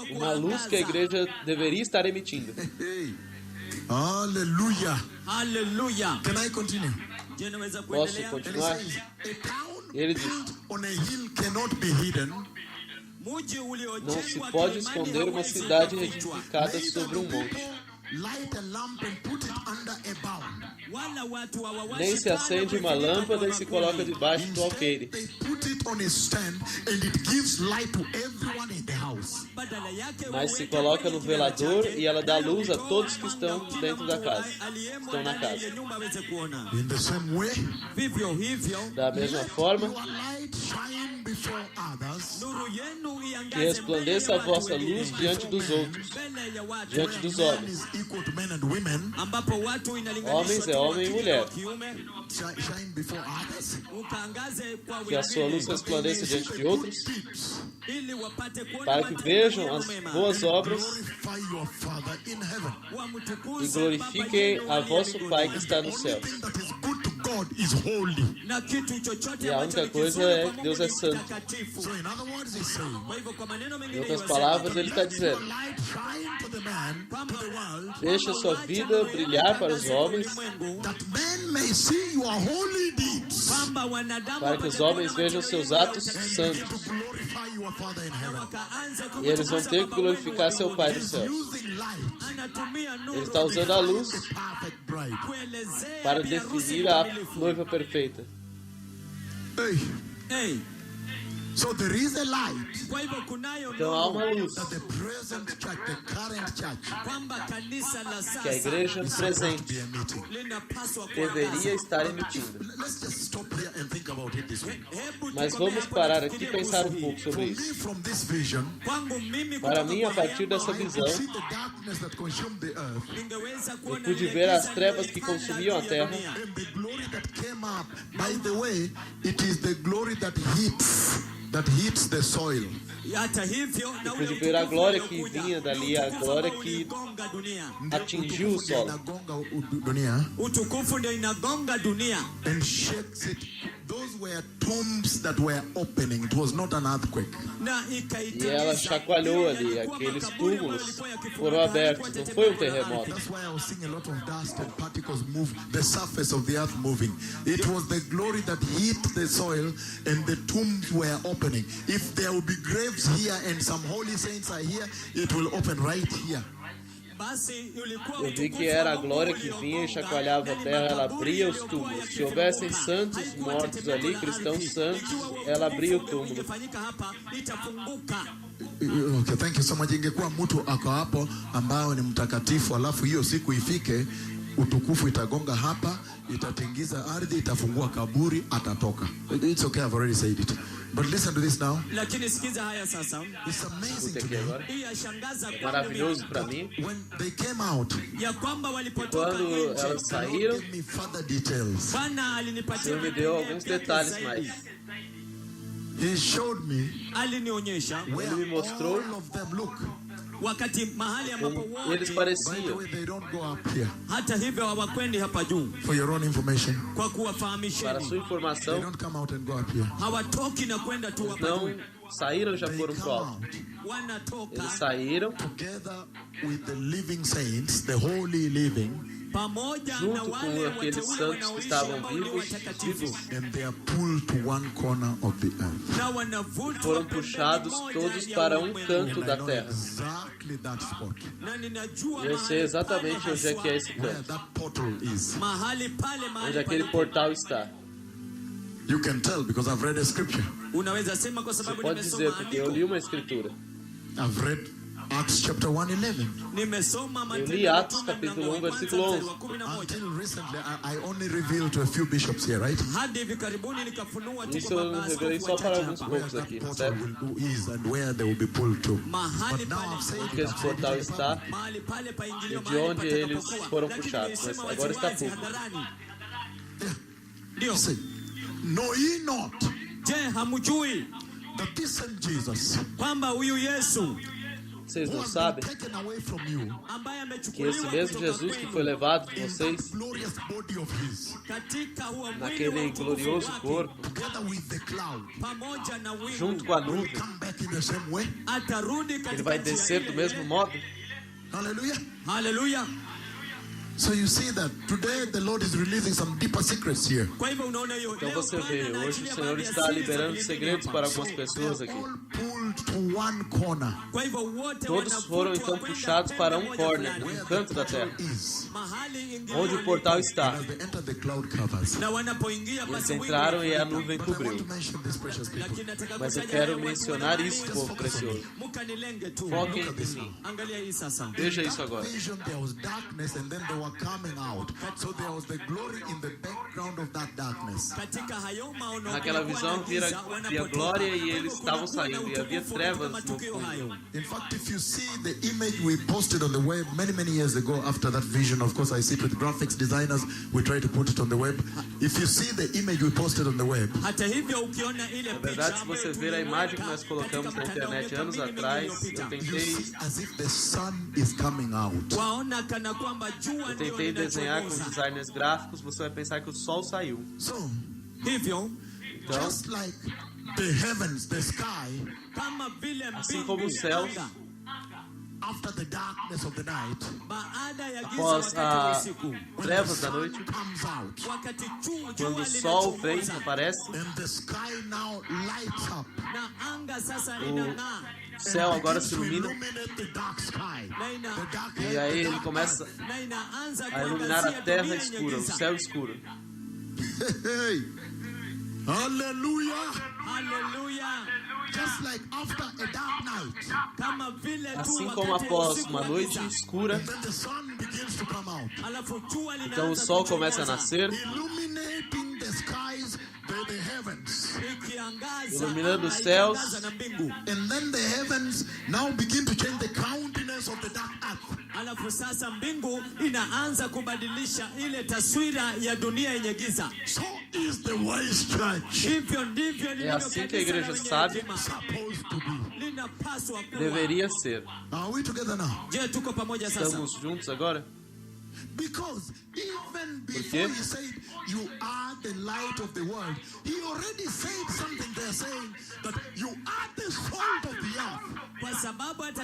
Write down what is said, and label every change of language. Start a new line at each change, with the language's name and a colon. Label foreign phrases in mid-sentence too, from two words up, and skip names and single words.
Portuguese: uma luz que a igreja deveria estar emitindo.
English: Hey. Hallelujah.
Swahili: Haleluya.
English: Can I continue?
Swahili: Je, naweza
Portuguese: Posso
Swahili: kuendelea?
English: And he
Portuguese: continuar?
English: says, a town
Portuguese: Ele diz:
English: built on a hill cannot be hidden.
Swahili: Mji
Portuguese: Não se
Swahili: uliojengwa
Portuguese: pode
Swahili: kilimani
Portuguese: esconder uma
Swahili: hauwezi
Portuguese: cidade
Swahili: kufichwa.
Portuguese: edificada
English: Neither
Portuguese: sobre
English: do
Portuguese: um monte.
English: people light a lamp and put it under a bound.
Swahili: Wala watu hawawashi
Portuguese: Nem se
Swahili: taa
Portuguese: acende
Swahili: na
Portuguese: uma
Swahili: kuiweka
Portuguese: lâmpada
Swahili: kwa
Portuguese: e se
Swahili: bakuli.
Portuguese: coloca debaixo do
English: Instead,
Portuguese: alqueire.
English: they put it on a stand and it gives light to everyone in the house.
Swahili: Badala yake
Portuguese: Mas se
Swahili: waweke
Portuguese: coloca
Swahili: kwenye
Portuguese: no
Swahili: kilele
Portuguese: velador
Swahili: chake,
Portuguese: e ela dá
Swahili: nayo
Portuguese: luz a
Swahili: hutoa
Portuguese: todos que
Swahili: mwanga
Portuguese: estão
Swahili: kila
Portuguese: dentro da
Swahili: mtu
Portuguese: casa,
Swahili: aliyemo
Portuguese: estão na
Swahili: ndani
Portuguese: casa.
Swahili: ya nyumba aweze kuona.
English: In the same way,
Swahili: Vivyo hivyo
Portuguese: Da mesma
English: let
Portuguese: forma,
English: your light shine before others,
Swahili: nuru yenu
Portuguese: que
Swahili: iangaze
Portuguese: resplandeça a
Swahili: mbele ya watu
Portuguese: vossa
Swahili: wengine,
Portuguese: luz diante dos outros,
Swahili: mbele ya watu
Portuguese: diante dos
English: man
Portuguese: homens.
English: is equal to men and women,
Swahili: ambapo watu inalinganishwa
Portuguese: Homens é
Swahili: tu
Portuguese: homem e
Swahili: wa kike
Portuguese: mulher.
Swahili: na wa kiume,
English: shine before others.
Swahili: ukaangaze kwa
Portuguese: Que a sua luz
Swahili: wengine
Portuguese: resplandeça diante de outros,
English: Deeds
Swahili: ili wapate kuona
Portuguese: para que
Swahili: matendo
Portuguese: vejam
Swahili: yenu
Portuguese: as
Swahili: mema,
Portuguese: boas obras
English: glorify your Father in heaven.
Swahili: wamtukuze
Portuguese: e
Swahili: Baba
Portuguese: glorifiquem
Swahili: yenu
Portuguese: a
Swahili: aliye
Portuguese: vosso
Swahili: mbinguni.
Portuguese: Pai que está no
English: Only
Portuguese: céu.
English: thing that is good to God is holy.
Swahili: Na kitu chochote
Portuguese: E a
Swahili: ambacho
Portuguese: única
Swahili: ni
Portuguese: coisa
Swahili: kizuri
Portuguese: é
Swahili: kwa
Portuguese: que
Swahili: Mungu
Portuguese: Deus
Swahili: ni
Portuguese: é santo.
Swahili: mtakatifu.
English: So in other words, he's saying,
Swahili: Kwa hivyo kwa maneno
Portuguese: Em
Swahili: mengine
Portuguese: outras
Swahili: yasema,
Portuguese: palavras, ele está
English: let your
Portuguese: dizendo:
English: light shine to the man, to the world,
Portuguese: deixa sua vida brilhar para os homens,
English: that men may see your holy deeds
Swahili: kwamba wanadamu
Portuguese: para que os
Swahili: wapate
Portuguese: homens
Swahili: kuona
Portuguese: vejam
Swahili: matendo
Portuguese: seus
Swahili: yenu ya
Portuguese: atos
Swahili: utakatifu.
Portuguese: santos.
English: to glorify your Father in heaven.
Swahili: Wakaanze
Portuguese: E eles vão
Swahili: kumtukuza
Portuguese: ter que
Swahili: Baba
Portuguese: glorificar
Swahili: wenu
Portuguese: seu
Swahili: wa
Portuguese: Pai do
Swahili: mbinguni.
Portuguese: céu.
English: Using light
Swahili: Anatumia nuru
Portuguese: Ele está usando a luz
English: the perfect bride.
Swahili: kuelezea
Portuguese: para
Swahili: bi harusi
Portuguese: definir a
Swahili: mkamilifu.
Portuguese: noiva perfeita.
English: Hey. Hey, So there is a light
Swahili: kwa hivyo kunayo
Portuguese: Então há uma
Swahili: nuru
Portuguese: luz
English: that the present church, the current church,
Swahili: kwamba kanisa la
Portuguese: que a
Swahili: sasa
Portuguese: igreja
English: be
Portuguese: presente
English: emitting.
Swahili: linapaswa
Portuguese: deveria
Swahili: kuangaza.
Portuguese: estar emitindo.
English: Let's just stop here and think about it this way.
Swahili: Hebu
Portuguese: Mas
Swahili: tukomee
Portuguese: vamos
Swahili: hapo
Portuguese: parar
Swahili: na
Portuguese: aqui e
Swahili: tufikirie
Portuguese: pensar
Swahili: kuhusu
Portuguese: um
Swahili: hii.
Portuguese: pouco
English: For
Portuguese: sobre
English: me,
Portuguese: isso.
English: from this vision,
Swahili: Kwangu mimi
Portuguese: Para
Swahili: kutoka
Portuguese: mim, a
Swahili: kwa
Portuguese: partir
Swahili: neema,
Portuguese: dessa
English: I
Portuguese: visão,
English: could see the darkness that consumed the earth
Swahili: ningeweza
Portuguese: eu
Swahili: kuona
Portuguese: pude
Swahili: lile
Portuguese: ver as
Swahili: giza
Portuguese: trevas que
Swahili: lililotanda
Portuguese: consumiam a
Swahili: juu ya
Portuguese: terra
Swahili: dunia.
English: and the glory that came up. By the way, it is the glory that hits the soil.
Swahili: Hata hivyo na ule
Portuguese: pude ver a
Swahili: utukufu
Portuguese: glória que
Swahili: uliokuja,
Portuguese: vinha dali, a
Swahili: utukufu
Portuguese: glória
Swahili: ambao
Portuguese: que
Swahili: uligonga dunia.
Portuguese: atingiu o solo.
Swahili: Inagonga dunia Utukufu ndio inagonga dunia
English: and shakes it. Those were tombs that were opening. It was not an earthquake.
Swahili: na
Portuguese: E
Swahili: ikaitikisa.
Portuguese: ela chacoalhou ali,
Swahili: Yalikuwa
Portuguese: aqueles
Swahili: makaburi ambayo
Portuguese: túmulos
Swahili: yalikuwa yakifunika,
Portuguese: foram abertos,
Swahili: yalikuwa
Portuguese: não foi um
Swahili: tetemeko la
Portuguese: terremoto.
Swahili: ardhi.
English: That's why I was seeing a lot of dust and particles move, the surface of the earth moving. It was the glory that hit the soil and the tombs were opening. If there will be graves here and some holy saints are here, it will open right here.
Swahili: basi ulikuwa
Portuguese: Eu vi
Swahili: utukufu
Portuguese: que era a
Swahili: wa Mungu
Portuguese: glória que vinha e
Swahili: uliogonga,
Portuguese: chacoalhava a
Swahili: na ni
Portuguese: terra, ela
Swahili: makaburi
Portuguese: abria os
Swahili: yaliyokuwa
Portuguese: túmulos. Se
Swahili: yakifunguka.
Portuguese: houvessem santos
Swahili: Haikuwa
Portuguese: mortos
Swahili: tetemeko
Portuguese: ali,
Swahili: la
Portuguese: cristãos
Swahili: ardhi.
Portuguese: santos,
Swahili: Ikiwa
Portuguese: ela abria o
Swahili: utukufu
Portuguese: túmulo.
Swahili: ungefanyika hapa, itafunguka.
English: Okay, thank you so much.
Swahili: Ingekuwa mtu ako hapo ambao ni mtakatifu, alafu hiyo siku ifike, utukufu itagonga hapa, itatingiza ardhi, itafungua kaburi, atatoka.
English: It's okay, I've already said it. But listen to this now.
Swahili: Lakini sikiza haya sasa.
English: It's amazing
Portuguese: Escute
English: to
Portuguese: aqui
English: me
Portuguese: agora.
Swahili: Hii yashangaza kwangu
Portuguese: Maravilhoso
Swahili: mimi.
Portuguese: para mim.
English: when they came out.
Swahili: Ya kwamba walipotoka
Portuguese: Quando
Swahili: nje,
Portuguese: elas
English: The Lord
Portuguese: saíram,
English: gave me further details.
Swahili: Bwana
Portuguese: o
Swahili: alinipatia
Portuguese: Senhor me deu alguns
Swahili: vipengele
Portuguese: detalhes
Swahili: zaidi.
Portuguese: mais.
English: He showed me
Swahili: Alinionyesha
English: where
Portuguese: Ele me mostrou
English: all of them look.
Swahili: wakati mahali ambapo
Portuguese: Como eles
Swahili: wote,
English: By the
Portuguese: pareciam.
English: way, they don't go up here.
Swahili: hata hivyo hawakwendi hapa juu.
English: For your own information,
Swahili: Kwa
Portuguese: Para
Swahili: kuwafahamisheni,
Portuguese: sua
English: they
Portuguese: informação,
English: don't come out and go up here.
Swahili: hawatoki na kwenda tu hapa
Portuguese: não
Swahili: juu,
Portuguese: saíram, já
English: They
Portuguese: foram
English: come
Portuguese: pro alto.
English: out
Swahili: wanatoka
Portuguese: Eles saíram
English: together with the living saints, the holy living,
Swahili: pamoja na
Portuguese: junto
Swahili: wale
Portuguese: com aqueles
Swahili: wateule
Portuguese: santos que
Swahili: wanaoishi
Portuguese: estavam
Swahili: ambao ni
Portuguese: vivos,
Swahili: watakatifu,
Portuguese: vivos,
English: and they are pulled to one corner of the earth.
Swahili: na wanavutwa
Portuguese: foram
Swahili: pembeni
Portuguese: puxados
Swahili: moja
Portuguese: todos
Swahili: ya
Portuguese: para
Swahili: ulimwengu.
Portuguese: canto
English: And I
Portuguese: da
English: know
Portuguese: terra.
English: exactly that spot,
Swahili: Na ninajua
Portuguese: Eu sei
Swahili: mahali
Portuguese: exatamente
Swahili: pale
Portuguese: onde é que é esse
Swahili: haswa,
English: where
Portuguese: canto,
English: that portal is.
Swahili: mahali pale,
Portuguese: onde
Swahili: mahali
Portuguese: aquele
Swahili: pale.
Portuguese: portal está.
English: You can tell because I've read a scripture.
Swahili: Unaweza sema kwa
Portuguese: Você
Swahili: sababu
Portuguese: pode dizer,
Swahili: nimesoma
Portuguese: porque eu li
Swahili: andiko.
Portuguese: uma escritura.
English: I've read Acts chapter 1:11.
Swahili: Nimesoma
Portuguese: Eu
Swahili: Matendo
Portuguese: li
Swahili: ya
Portuguese: Atos
Swahili: Mitume
Portuguese: capítulo
Swahili: mlango wa
Portuguese: 1,
Swahili: kwanza
Portuguese: versículo
Swahili: mstari
Portuguese: 11.
Swahili: wa 11.
English: Until recently, I only revealed to a few bishops here, right?
Swahili: Hadi hivi karibuni nikafunua tu
Portuguese: Isso
Swahili: kwa
Portuguese: eu
Swahili: maaskofu
Portuguese: revelei só para
Swahili: wachache
Portuguese: alguns
Swahili: hapa.
English: Where
Portuguese: poucos
English: that
Portuguese: aqui,
English: portal
Portuguese: certo?
English: is and where they will be pulled to.
Swahili: Mahali
English: But now I've said
Swahili: pale,
Portuguese: Porque esse
English: I've said it
Portuguese: portal
English: in the
Portuguese: está,
English: public.
Swahili: mahali pale paingilio,
Portuguese: E de
Swahili: mahali
Portuguese: onde eles
Swahili: patakapokuwa.
Portuguese: foram
Swahili: Lakini
Portuguese: puxados,
Swahili: nilisema
Portuguese: mas agora está
Swahili: waziwazi
Portuguese: público.
Swahili: hadharani.
English: Yeah.
Swahili: Ndio.
English: Say, know ye not
Swahili: Je, hamjui
English: that this same Jesus,
Swahili: kwamba huyu Yesu
Portuguese: Vocês
English: who
Portuguese: não
English: has
Portuguese: sabem
English: been taken away from you,
Swahili: ambaye
Portuguese: que esse
Swahili: amechukuliwa
Portuguese: mesmo
Swahili: kutoka
Portuguese: Jesus que
Swahili: kwenu
Portuguese: foi levado de
English: in
Portuguese: vocês,
English: that glorious body of his,
Swahili: katika huo mwili
Portuguese: naquele
Swahili: wa utukufu
Portuguese: glorioso
Swahili: wake,
Portuguese: corpo,
English: together with the cloud,
Swahili: pamoja na wingu,
Portuguese: junto com a
English: will
Portuguese: nuvem,
English: come back in the same way.
Swahili: atarudi
Portuguese: ele
Swahili: katika
Portuguese: vai
Swahili: njia
Portuguese: descer
Swahili: ile
Portuguese: do mesmo
Swahili: ile.
Portuguese: modo.
English: Hallelujah.
Swahili: Haleluya.
English: So you see that today the Lord is releasing some deeper secrets here.
Swahili: Kwa hivyo unaona hiyo
Portuguese: Então
Swahili: leo
Portuguese: você
Swahili: Bwana
Portuguese: vê, hoje
Swahili: anaachilia
Portuguese: o Senhor
Swahili: baadhi ya
Portuguese: está
Swahili: siri za
Portuguese: liberando
Swahili: mbinguni
Portuguese: segredos
Swahili: hapa.
Portuguese: para algumas pessoas aqui.
English: All pulled to one corner
Swahili: Kwa hivyo wote
Portuguese: Todos foram
Swahili: wanavutwa
Portuguese: então
Swahili: kwenda
Portuguese: puxados
Swahili: pembe
Portuguese: para um
Swahili: moja
English: corner,
Swahili: fulani.
Portuguese: um canto da terra,
English: is.
Swahili: Mahali ingilio
Portuguese: onde o portal
Swahili: lipo.
Portuguese: está.
English: As they enter the cloud covers.
Swahili: Na wanapoingia
Portuguese: Eles
Swahili: basi wingu
Portuguese: entraram e a
Swahili: linafunika.
Portuguese: nuvem
English: But I want
Portuguese: cobriu.
English: to mention these precious people.
Swahili: Lakini nataka
Portuguese: Mas eu
Swahili: kutaja
Portuguese: quero
Swahili: haya watu
Portuguese: mencionar
Swahili: wana
Portuguese: isso,
Swahili: imani.
Portuguese: povo precioso.
Swahili: Mukanilenge tu.
Portuguese: Foquem
English: Look at
Portuguese: em
English: this
Portuguese: mim.
Swahili: Angalia hii sasa.
Portuguese: Veja
English: In
Portuguese: isso
English: that
Portuguese: agora.
English: vision there was darkness and then they were coming out. So there was the glory in the background of that darkness.
Swahili: Katika hayo maono
Portuguese: Naquela
Swahili: kulikuwa
Portuguese: visão
Swahili: na
Portuguese: via
Swahili: giza wanapotoka.
Portuguese: glória e
Swahili: Kwa hivyo
Portuguese: eles estavam
Swahili: kunakuwa na
Portuguese: saindo, e havia
Swahili: utukufu
Portuguese: trevas
Swahili: katika
Portuguese: no
Swahili: matukio
Portuguese: fundo.
Swahili: hayo.
English: In fact, if you see the image we posted on the web many years ago after that vision, of course I sit with graphics designers, we try to put it on the web. If you see the image we posted on the web,
Swahili: Hata hivyo ukiona ile
Portuguese: Na verdade,
Swahili: picha
Portuguese: se você
Swahili: ambayo
Portuguese: ver a imagem que
Swahili: tuliweka
Portuguese: nós colocamos
Swahili: katika
Portuguese: na
Swahili: mtandao
Portuguese: internet
Swahili: miaka
Portuguese: anos
Swahili: mingi
Portuguese: atrás,
Swahili: iliyopita,
Portuguese: eu
English: you
Portuguese: tentei,
English: see as if the sun is coming out.
Swahili: waona kana kwamba jua
Portuguese: eu
Swahili: ndio
Portuguese: tentei desenhar com
Swahili: linachomoza.
Portuguese: designers gráficos, você vai pensar que o sol saiu.
English: So,
Swahili: Hivyo
Portuguese: Então,
English: just like the heavens, the sky,
Swahili: kama vile
Portuguese: assim
Swahili: mbingu
Portuguese: como os céus,
Swahili: anga,
English: after the darkness of the night,
Swahili: baada ya giza
Portuguese: após
Swahili: wakati wa
Portuguese: a
Swahili: usiku,
English: when the
Portuguese: trevas da
English: sun
Portuguese: noite,
English: comes out
Swahili: wakati
Portuguese: quando
Swahili: jua
Portuguese: o sol vem,
Swahili: linachomoza
Portuguese: aparece,
English: and the sky now lights up,
Swahili: na anga sasa
Portuguese: o
Swahili: inang'aa
Portuguese: céu agora
English: begins
Portuguese: se
English: to
Portuguese: ilumina,
English: illuminate the dark sky,
Swahili: na ina-
English: the dark
Portuguese: e aí
English: the
Portuguese: ele
English: dark
Portuguese: começa
Swahili: na inaanza
Portuguese: a iluminar
Swahili: kuangazia
Portuguese: a terra
Swahili: dunia yenye
Portuguese: escura, o
Swahili: giza.
Portuguese: céu escuro.
English: Hey, hallelujah!
Swahili: Haleluya!
English: Just like after a dark night,
Swahili: Kama vile tu
Portuguese: Assim
Swahili: wakati
Portuguese: como
Swahili: wa
Portuguese: após
Swahili: usiku
Portuguese: uma
Swahili: wa
Portuguese: noite
Swahili: giza,
Portuguese: escura,
English: and then the sun begins to come out,
Swahili: alafu jua
Portuguese: então o
Swahili: linaanza
Portuguese: sol começa a
Swahili: kuchomoza,
Portuguese: nascer,
English: illuminating the skies, the heavens.
Swahili: ikiangaza
Portuguese: iluminando
Swahili: anga,
Portuguese: os céus.
Swahili: ikiangaza na mbingu.
English: And then the heavens now begin to change the countenance of the dark earth.
Swahili: Alafu sasa mbingu inaanza kubadilisha ile taswira ya dunia yenye giza.
English: So is the wise church
Swahili: Hivyo ndivyo lilivyo
Portuguese: assim que a
Swahili: kanisa la
Portuguese: igreja
Swahili: wenye
Portuguese: sabe.
Swahili: hekima.
English: supposed to be.
Swahili: Linapaswa kuwa.
Portuguese: Deveria ser.
English: Are we together now?
Swahili: Je, tuko pamoja sasa?
Portuguese: Estamos juntos agora?
English: Because even
Portuguese: quê?
English: before he said, you are the light of the world, he already said something there saying that you are the salt of the earth.
Swahili: Kwa sababu hata